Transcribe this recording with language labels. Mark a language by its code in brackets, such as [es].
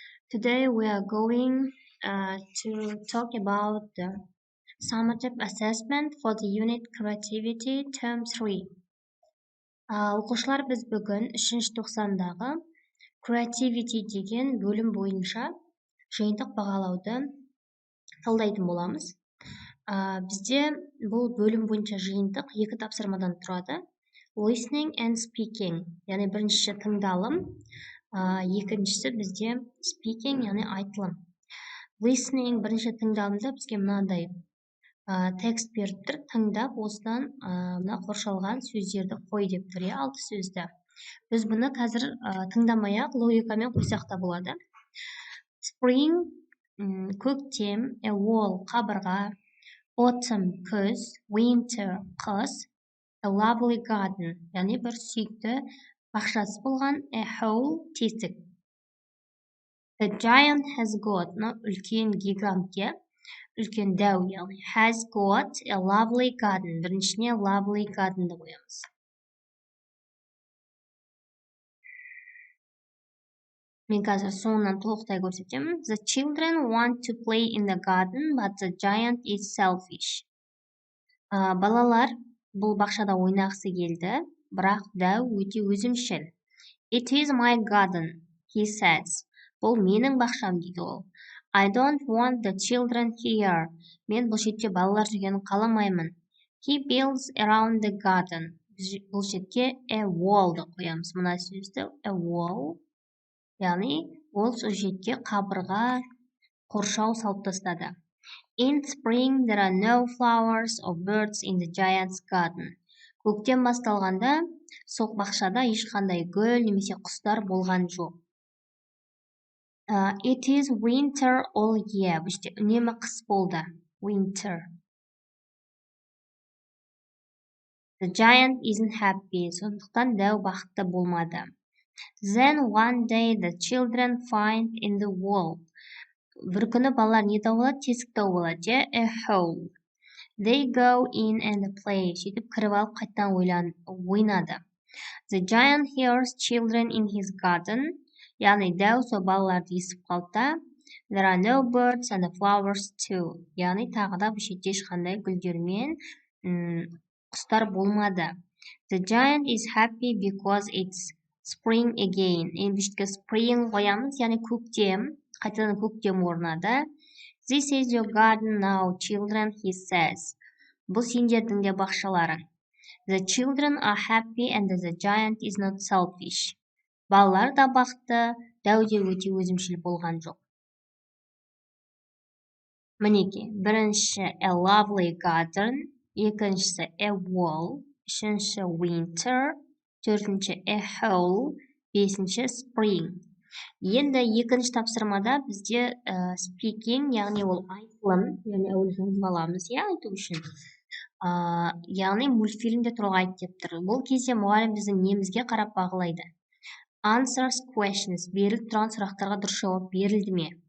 [en] Today we are going to talk about the summative assessment for the unit Creativity Term 3. [kk] Оқушылар, біз бүгін 3-ші тоқсандағы Creativity деген бөлім бойынша жиынтық бағалауды талдайтын боламыз. Бізде бұл бөлім бойынша жиынтық 2 тапсырмадан тұрады. [en] Listening and speaking, [kk] яғни біріншісі тыңдалым, екіншісі бізде speaking, яғни айтылым. Listening бірінші тыңдалымда бізге мынандай текст беріп тұр, тыңдап, осыдан мына қоршалған сөздерді қой деп тұр, 6 сөзді. Біз бұны қазір тыңдамай-ақ логикамен қойсақ та болады. [en] Spring [kk] көктем, [en] a wall [kk] қабырға, [en] autumn [kk] күз, [en] winter [kk] қыс, [en] a lovely garden, [kk] яғни бір сүйікті бақшасы болған, [en] a whole [kk] тесік. [en] The giant has got, [kk] үлкен гигантке, үлкен дәу, яғни [en] has got a lovely garden. [kk] Біріншіне lovely garden'ды қоямыз. Мен қазір соңынан толықтай көрсетемін. [en] The children want to play in the garden, but the giant is selfish. [kk] Балалар бұл бақшада ойнағысы келді, бірақ дәу өте өзімшіл. [en] It is my garden, he says. [kk] Бұл менің бақшам, дейді ол. [en] I don't want the children here. [kk] Мен бұл жерде балалар жүргенін қаламаймын. [en] He builds around the garden. [kk] Бұл жерге a wall-ды қоямыз. Мына сөзді a wall. Яғни, ол сол жерге қабырға, қоршау салып тастады. [en] In spring, there are no flowers or birds in the giant's garden. [kk] Көктем басталғанда, сол бақшада ешқандай гүл немесе құстар болған жоқ. [en] It is winter all year. [kk] Бұл жерде үнемі қыс болды. [en] Winter. The giant isn't happy. [kk] Сондықтан дәу бақытты болмады. [en] Then one day the children find in the wall. [kk] Бір күні балалар не тауып алады? Тесік тауып алады. [en] A hole. They go in and play. [kk] Сөйтіп кіріп алып қайттан ойнады. [en] The giant hears children in his garden. [kk] Яғни дәу сол балаларды естіп қалды. [en] There are no birds and flowers too. [kk] Яғни тағы да бұл жерде ешқандай гүлдер мен құстар болмады. [en] The giant is happy because it's spring again. [kk] Енді бұл spring қоямыз, яғни көктем. Қайтадан көктем орнады. [en] This is your garden now, children, he says. [kk] Бұл сендердің де бақшаларың. [en] The children are happy and the giant is not selfish. [kk] Балалар да бақытты, дәу де өте өзімшіл болған жоқ. Мінеке, бірінші a lovely garden, екіншісі a wall, үшінші winter, төртінші a hole, бесінші spring. Енді екінші тапсырмада бізде speaking, яғни ол айтылым, яғни әуелі жазып аламыз, айту үшін. Яғни мультфильмде туралы айт деп тұр. Бұл кезде мұғалім біздің немізге қарап бағалайды. [en] Answers questions, [kk] беріліп тұрған сұрақтарға дұрыс жауап берілді ме?